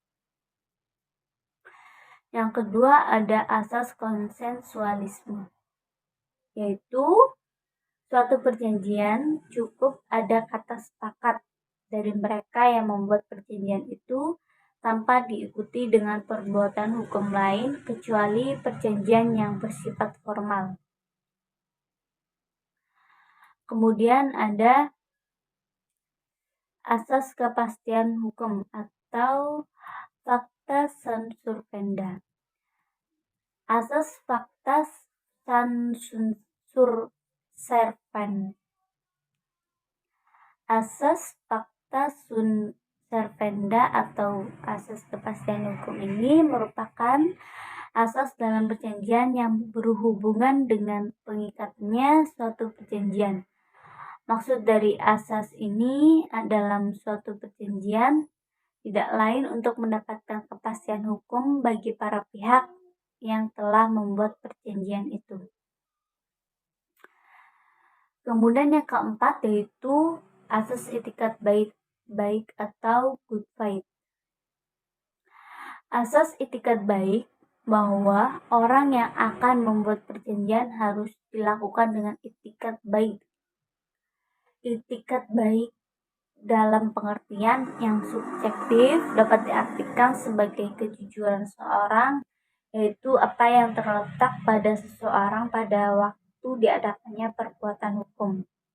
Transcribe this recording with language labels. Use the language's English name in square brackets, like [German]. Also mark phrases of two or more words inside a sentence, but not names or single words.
[Indonesian] Yang kedua ada asas konsensualisme, yaitu suatu perjanjian cukup ada kata sepakat dari mereka yang membuat perjanjian itu tanpa diikuti dengan perbuatan hukum lain kecuali perjanjian yang bersifat formal. Kemudian ada asas kepastian hukum atau [Latin] facta servanda. Asas facta servanda. [Indonesian] Asas [Latin] facta servanda [Indonesian] atau asas kepastian hukum ini merupakan asas dalam perjanjian yang berhubungan dengan pengikatnya suatu perjanjian. Maksud dari asas ini dalam suatu perjanjian tidak lain untuk mendapatkan kepastian hukum bagi para pihak yang telah membuat perjanjian itu. Kemudian yang keempat yaitu asas etikat baik atau [English] good faith. [Indonesian] Asas etikat baik bahwa orang yang akan membuat perjanjian harus dilakukan dengan etikat baik. Etikat baik dalam pengertian yang subjektif dapat diartikan sebagai kejujuran seorang, yaitu apa yang terletak pada seseorang pada waktu diadakannya perbuatan hukum.